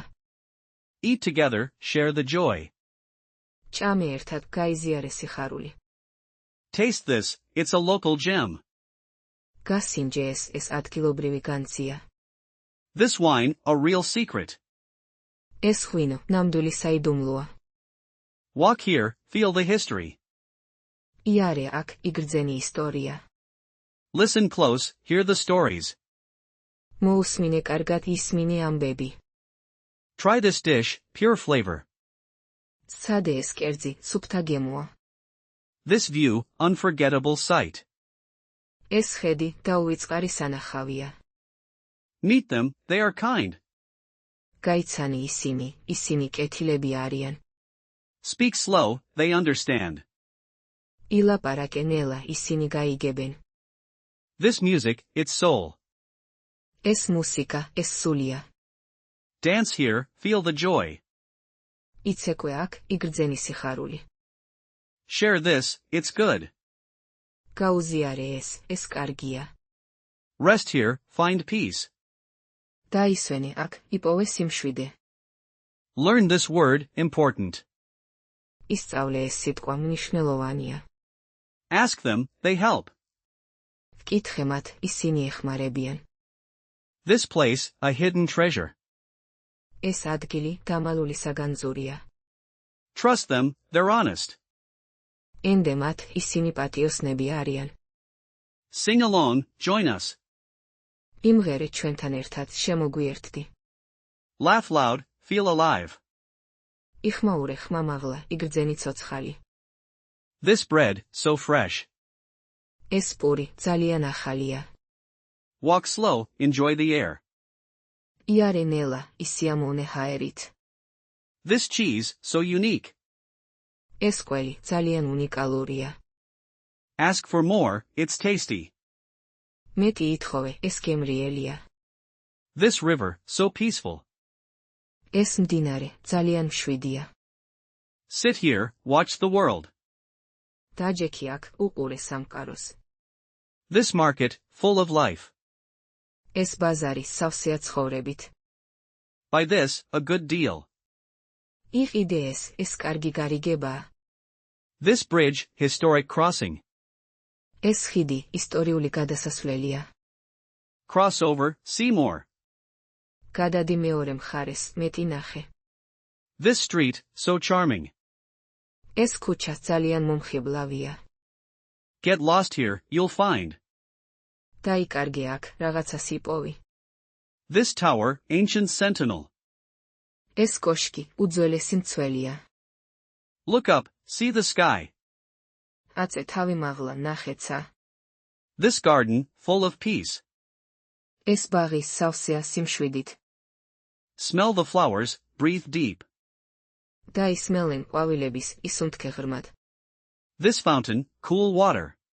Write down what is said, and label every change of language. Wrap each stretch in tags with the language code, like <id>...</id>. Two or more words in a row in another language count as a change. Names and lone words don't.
<en>Eat together, share the joy.</en> <ka>ჭამე ერთად, გაიზიარე სიხარული.</ka> <en>Taste this, it's a local gem.</en> <ka>გასინჯე ეს ადგილობრივი განძია.</ka> <en>This wine, a real secret.</en> <ka>ეს ღვინო, ნამდვილი საიდუმლოა.</ka> <en>Walk here, feel the history.</en> <ka>იარე აქ, იგრძენი ისტორია.</ka> <en>Listen close, hear the stories.</en> <ka>მოუსმინე კარგად ისმინე ამბები.</ka> <en>Try this dish, pure flavor.</en> <ka>სადე ეს კერძი, სუფთა გემოა.</ka> <en>This view, unforgettable sight.</en> <ka>ეს ხედი, დაუვიწყარი სანახავია.</ka> <en>Meet them, they are kind.</en> <ka>გაიცანი ისინი კეთილები არიან.</ka> <en>Speak slow, they understand.</en> <ka>ილაპარაკე ნელა, ისინი გაიგებენ.</ka> <en>This music, it's soul.</en> <ka>ეს მუსიკა, ეს სულია.</ka> <en>Dance here, feel the joy.</en> <ka>იცეკვე აქ, იგრძენი სიხარული.</ka> <en>Share this, it's good.</en> <ka>გაუზიარე ეს კარგია.</ka> <en>Rest here, find peace.</en> <ka>დაისვენე აქ, იპოვე სიმშვიდე.</ka> <en>Learn this word, important.</en> <ka>ისწავლე ეს სიტყვა, მნიშვნელოვანია.</ka> <en>Ask them, they help.</en> <ka>ვკითხე მათ, ისინი ეხმარებიან.</ka> <en>This place, a hidden treasure.</en> <ka>ეს ადგილი, დამალული საგანძურია.</ka> <en>Trust them, they're honest.</en> <ka>ენდე მათ, ისინი პატიოსნები არიან.</ka> <en>Sing along, join us.</en> <ka>იმღერე ჩვენთან ერთად, შემოგვიერთდი.</ka> <en>Laugh loud, feel alive.</en> <ka>იხმაურე ხმა მაღლა, იგრძენი ცოცხალი.</ka> <en>This bread, so fresh.</en> <ka>ეს პური, ძალიან ახალია.</ka> <en>Walk slow, enjoy the air.</en> <ka>იარე ნელა, ისიამოვნე ჰაერით.</ka> <en>This cheese, so unique.</en> <ka>ეს კველი, ძალიან უნიკალურია.</ka> <en>Ask for more, it's tasty.</en> <ka>მეტი ითხოვე, ეს გემრიელია.</ka> <en>This river, so peaceful.</en> <ka>ეს მდინარე, ძალიან მშვიდია.</ka> <en>Sit here, watch the world.</en> <ka>დაჯექი აქ, უყურე სამყაროს.</ka> <en>This market, full of life.</en> <ka>ეს ბაზარი, სავსეა ცხოვრებით.</ka> <en>Buy this, a good deal.</en> <ka>იყიდე ეს კარგი გარიგებაა.</ka> <en>This bridge, historic crossing.</en> <ka>ეს ხიდი, ისტორიული გადასასვლელია.</ka> <en>Cross over, see more.</en> <ka>გადადი მეორე მხარეს, მეტი ნახე.</ka> <en>This street, so charming.</en> <ka>ეს ქუჩა ძალიან მომხიბლავია.</ka> <en>Get lost here, you'll find.</en> <ka>დაიკარგე აქ, რაღაცას იპოვი.</ka> <en>This tower, ancient sentinel.</en> <ka>ეს კოშკი, უძველესი მცველია.</ka> <en>Look up, see the sky.</en> <ka>აწე თავი მაღლა, ნახეცა.</ka> <en>This garden, full of peace.</en> <ka>ეს ბაღი სავსეა სიმშვიდით.</ka> <en>Smell the flowers, breathe deep.</en> <ka>დაისმელენ ყვავილების, ისუნთქე ღრმად.</ka> <en>This fountain, cool water.</en>